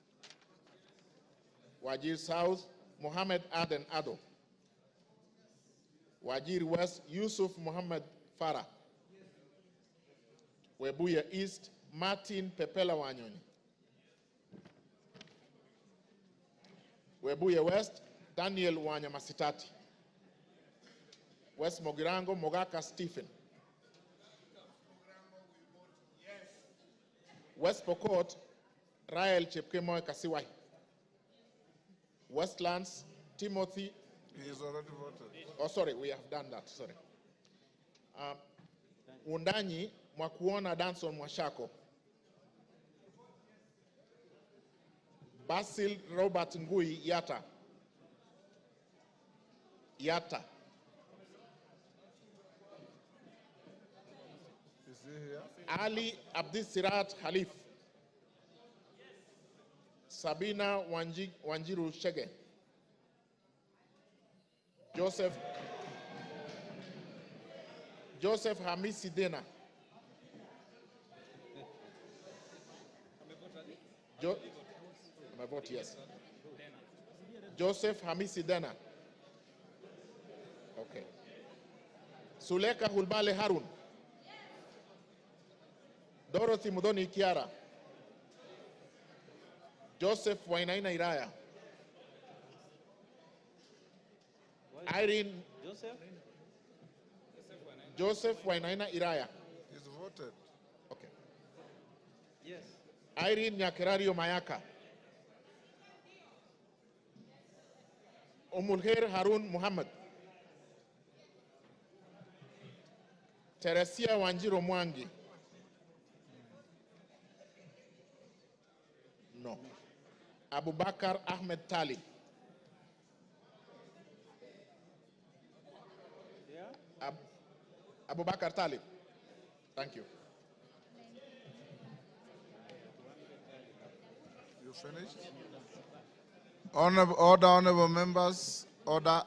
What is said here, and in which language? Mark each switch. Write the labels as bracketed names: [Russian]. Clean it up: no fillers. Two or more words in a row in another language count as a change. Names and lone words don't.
[English] Wajir South Muhammad Aden Ado. Wajir West Yusuf Muhammad Farah. Webuye East Martin Pepela Wanyoni. Webuye West Daniel Wanyamasitati. West Mogirango Mogaka Stephen. West Pokot Rael Chepkemoy Kasiwai. Westlands Timothy. He is already voted. Oh, sorry, we have done that. Sorry. Undanyi Mwakuona Danson Mwashako. Basil Robert Ngui Yata. Yata. Is he here? Ali Abdisirat Halif. Sabina Wanjiru Shege. Joseph Hamisi Dena. My vote, yes. Joseph Hamisi Dena. Okay. Suleka Hulbale Harun. Dorothy Mudoni Kiara. Joseph Wainaina Iraya. Irene. Joseph Wainaina Iraya. He's voted. Okay. Yes. Irene Nyakerario Mayaka. Umulher Harun Muhammad. Teresia Wanjiro Mwangi. No. Abubakar Ahmed Tali. Yeah. Abubakar Tali. Thank you. You finished? Honorable members, order.